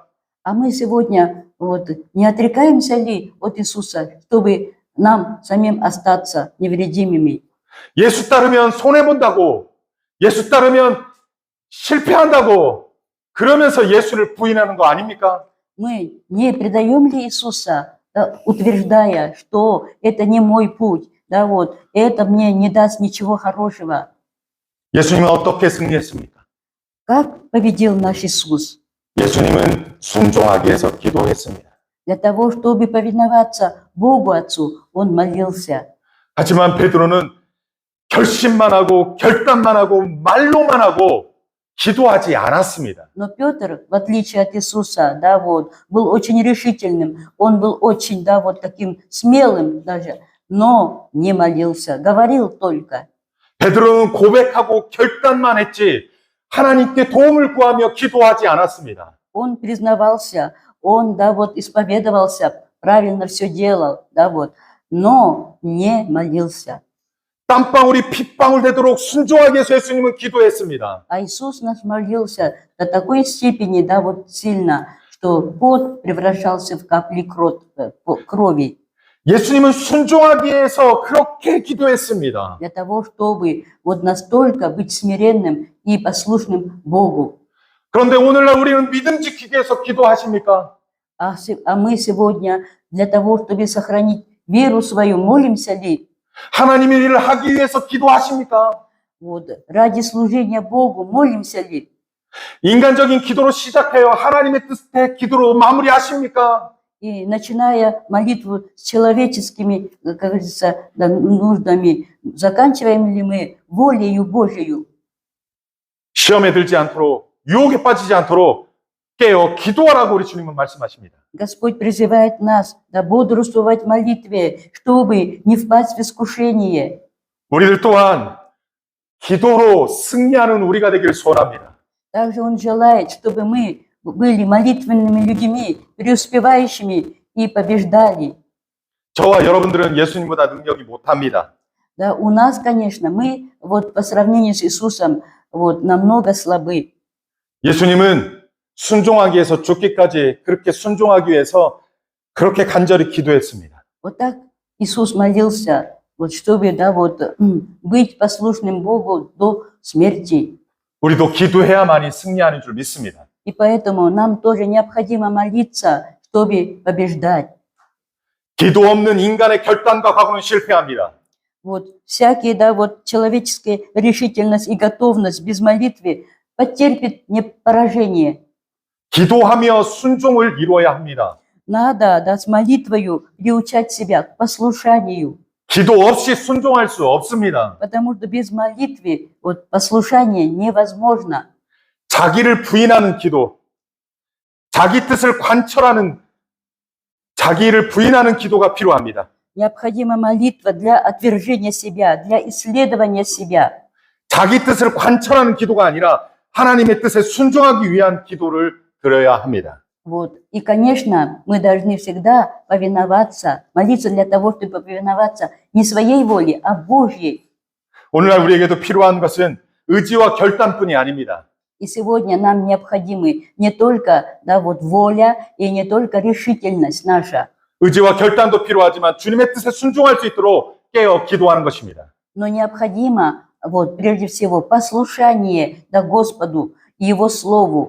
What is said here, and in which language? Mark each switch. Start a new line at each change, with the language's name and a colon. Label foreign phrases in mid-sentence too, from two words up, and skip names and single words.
Russian: А мы сегодня вот, не отрекаемся ли от Иисуса, чтобы нам самим остаться невредимыми?
Korean: 예수 따르면 손해본다고, 예수 따르면 실패한다고, 그러면서 예수를 부인하는 거 아닙니까?
Russian: Мы не предаем ли Иисуса, да, утверждая, что это не мой путь, да, вот, это мне не даст ничего хорошего?
Korean: 예수님은 어떻게 승리했습니까?
Russian: Как победил наш Иисус?
Korean: 예수님은 순종하기 위해서 기도했습니다.
Russian: Для того, чтобы повиноваться Богу Отцу, Он молился.
Korean: 하지만 베드로는 결심만 하고 결단만 하고 말로만 하고 기도하지 않았습니다.
Russian: Но Петр, в отличие от Иисуса, да, вот, был очень решительным, он был очень, да, вот таким смелым даже, но не молился, говорил только.
Korean: 베드로는 고백하고 결단만 했지 하나님께 도움을 구하며 기도하지 않았습니다.
Russian: Он признавался, он, да, вот, исповедовался, правильно все делал, да, вот, но не молился.
Korean: 땀방울이 핏방울 되도록 순종하기 위해서 예수님은 기도했습니다.
Russian: А Иисус наш молился до такой степени, да, вот сильно, что пот превращался в капли крови.
Korean: 예수님은 순종하기 위해서 그렇게 기도했습니다.
Russian: Для того, чтобы вот настолько быть смиренным и послушным Богу.
Korean: 그런데 오늘날 우리는 믿음 지키기 위해서 기도하십니까?
Russian: А мы сегодня для того, чтобы сохранить веру свою, молимся ли?
Korean: 하나님의 일을 하기 위해서 기도하십니까?
Russian: Вот, ради служения Богу молимся ли?
Korean: 인간적인 기도로 시작해요. 하나님의 뜻의 기도로 마무리하십니까?
Russian: И начиная молитву с человеческими, как говорится, да, нуждами, заканчиваем ли мы волею Божию?
Korean: 시험에 들지 않도록, 유혹에 빠지지 않도록 깨어 기도하라고 우리 주님은 말씀하십니다.
Russian: Господь призывает нас да, бодрствовать в молитве, чтобы не впасть в искушение.
Korean: 우리들 또한 기도로 승리하는 우리가 되기를 소원합니다.
Russian: Также Он желает, чтобы мы были молитвенными людьми, преуспевающими и побеждали.
Korean: 저와 여러분들은 예수님보다 능력이 못합니다.
Russian: Да, у нас, конечно, мы вот по сравнению с Иисусом вот, намного слабы.
Korean: 예수님은 순종하기 위해서 죽기까지 그렇게 순종하기 위해서 그렇게 간절히 기도했습니다.
Russian: Вот так Иисус молился, вот, чтобы да, вот, быть послушным Богу до смерти.
Korean: 우리도 기도해야만이 승리하는 줄 믿습니다.
Russian: И поэтому нам тоже необходимо молиться, чтобы побеждать.
Korean: 기도 없는 인간의 결단과 각오는 실패합니다.
Russian: Вот всякие, да, вот человеческая решительность и готовность без молитвы потерпит не поражение.
Korean: 기도하며 순종을 이루어야 합니다.
Russian: Надо, да, с молитвою приучать себя к послушанию,
Korean: 기도 없이 순종할 수 없습니다.
Russian: потому что без молитвы вот послушание невозможно.
Korean: 자기를 부인하는 기도, 자기 뜻을 관철하는, 자기를 부인하는 기도가 필요합니다.
Russian: Необходима молитва для отвержения себя, для исследования себя.
Korean: 자기 뜻을 관철하는 기도가 아니라 하나님의 뜻에 순종하기 위한 기도를 드려야 합니다.
Russian: Вот. И, конечно, мы должны всегда повиноваться, молиться для того, чтобы повиноваться не своей воле, а Божьей.
Korean: 오늘날 우리에게도 필요한 것은 의지와 결단뿐이 아닙니다.
Russian: И сегодня нам необходимы не только, да, вот воля и не только решительность наша,
Korean: 의지와 결단도 필요하지만 주님의 뜻에 순종할 수 있도록 깨어 기도하는 것입니다.
Russian: но необходимо, вот, прежде всего, послушание, да, Господу и Его Слову.